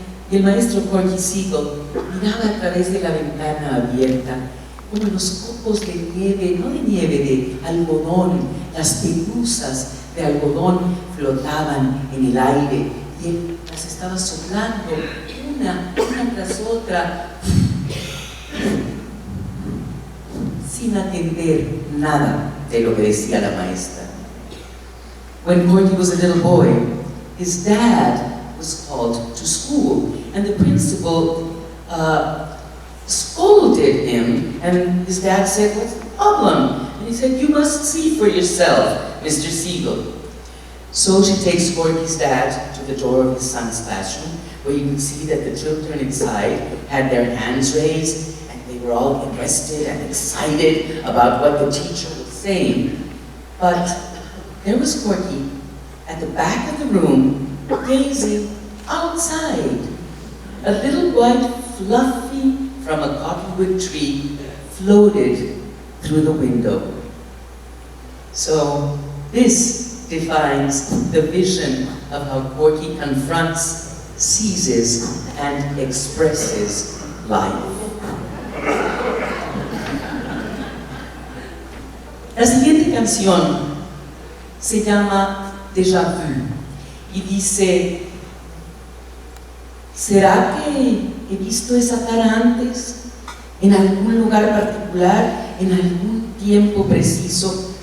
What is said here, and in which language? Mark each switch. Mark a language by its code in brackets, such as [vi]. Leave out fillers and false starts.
[es] y el maestro Corky Siegel miraba a través de la ventana abierta como los copos de nieve, no de nieve, de algodón, las pelusas de algodón flotaban en el aire y él las estaba soplando una tras otra sin atender nada de lo que decía la maestra. [en] When Corky was a little boy, his dad was called to school and the principal scolded him, and his dad said, "What's the problem?" And he said, "You must see for yourself, Mr. Siegel." So she takes Corky's dad to the door of his son's classroom, where you could see that the children inside had their hands raised, and they were all interested and excited about what the teacher was saying. But there was Corky at the back of the room, gazing outside a little white fluffy from a cottonwood tree floated through the window. So this defines the vision of how Corky confronts, seizes, and expresses life. [es] La siguiente canción se llama Déjà Vu y dice: ¿será que he visto esa cara antes? ¿En algún lugar particular? ¿En algún tiempo preciso?